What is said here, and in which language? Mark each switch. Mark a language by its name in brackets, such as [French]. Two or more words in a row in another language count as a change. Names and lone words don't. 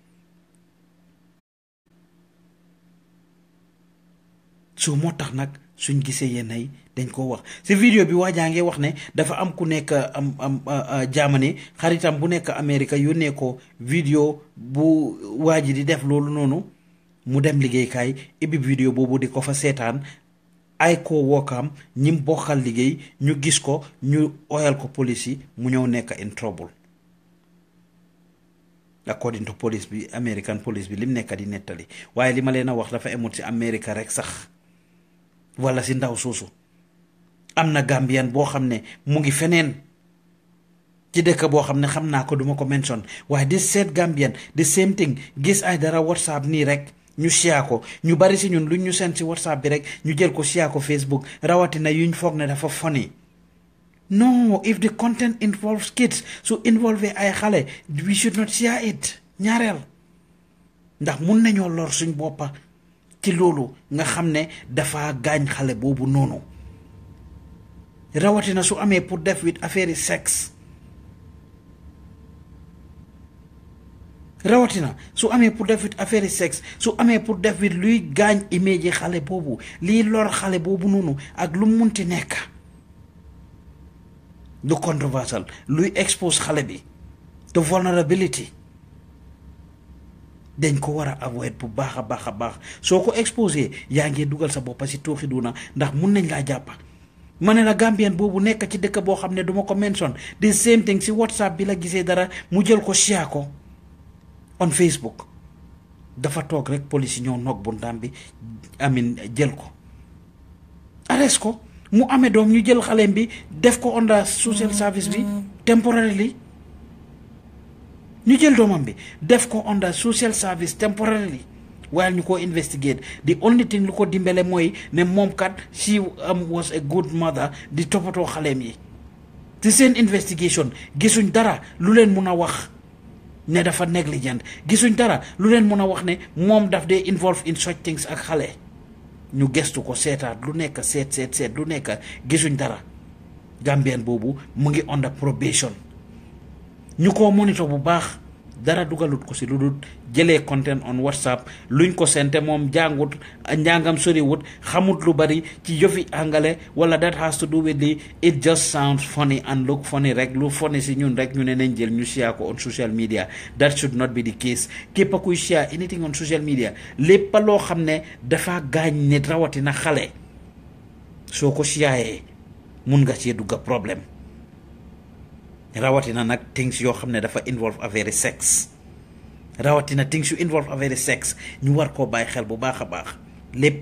[Wolof] su moo tax nag suñ gisee yenn dañ ko wax si vidéo bi waajaa ngee wax ne dafa am ku nekk Germany xaritam bu nekk Amérique yónnee ko vidéo bu waaji di def loolu noonu mu dem liggéeykaay ibbi vidéo boobu di ko fa seetaan ay ko wookam ñim bokkal liggéey ñu gis ko ñu oyal ko police yi mu ñëw nekk [English] in trouble [Wolof] according to police bi American police bi lim nekk di nettali waaye li ma leen a wax dafa emut si Amérique rek sax wala si ndaw suusu am na Gambian boo xam ne mu ngi feneen ci dëkk boo xam ne xam naa ko duma ko mention waaye di seet Gambian [English] the same thing [Wolof] gis ay dara WhatsApp nii rek ñu share ko ñu bari si ñun luñ ñu seen si WhatsApp bi rek ñu jël ko share ko Facebook rawatina yuñ foog ne dafa funny [English] no, if the content involves kids [Wolof] su involve ay xale [English] we should not share it. [Wolof] ñaareel ndax mun nañoo lor suñ boppa ci loolu nga xam ne dafa gaañ xale boobu noonu rawatina su amee pour def with [French] affaire sexe [Wolof] rawatina su amee pour def with [French] affaire sexe [Wolof] su amee pour def with luy gaañ image xale boobu liy lor xale boobu noonu ak lu munti nekk lu controversial luy expose xale bi [English] to vulnerability [Wolof] dañ ko war a avoid bu baax a baax a baax soo ko exposé yaa ngi dugal sa boppa si tooxi duna ndax mun nañ laa jàppa ma ne la Gambien boobu nekk ci dëkk boo xam ne duma ko mention [English] the same thing [Wolof] si WhatsApp bi la gisee dara mu jël ko share ko [English] on Facebook [Wolof] dafa toog rek police ñëw noog buntaam bi amin jël ko arrest ko mu amee doom ñu jël xaleem bi def ko [English] under social service [Wolof] bi temporarily ñu jël doomam bi def ko [English] under social service temporarily [Wolof] while ñu ko investigate the only thing lu ko dimbale mooy ne moom kat [English] she was a good mother [Wolof] di toppatoo xaleem yi ci seen investigation gisuñ dara lu leen mun a wax ne dafa negligent gisuñ dara lu leen mun a wax ne moom daf dee [English] involve in such things [Wolof] ak xale ñu gestu ko seetaat lu nekk seet lu nekk gisuñ dara Gambien boobu mu ngi [English] under probation [Wolof] ñu ko monitor bu baax dara dugalut ko si lu dul jëlee [English] content on WhatsApp [Wolof] luñ ko sente moom jàngut njàngam soriwut xamut lu bari ci yëfi angale wala [English] that has to do with the it just sounds funny and look funny [Wolof] rek lu funny si ñun rek ñu ne nañ jël ñu share ko [English] on social media that should not be the case [Wolof] képp kuy [English] share anything on social media [Wolof] lépp loo xam ne dafa gaañ nit rawatina xale soo ko share mun nga cee dugga problème rawatina nag things yoo xam ne dafa involve [French] affaire sexe [Wolof] rawatina things yu involve [French] affaire sexe [Wolof] ñu war koo bàyyi xel bu baax a baax lépp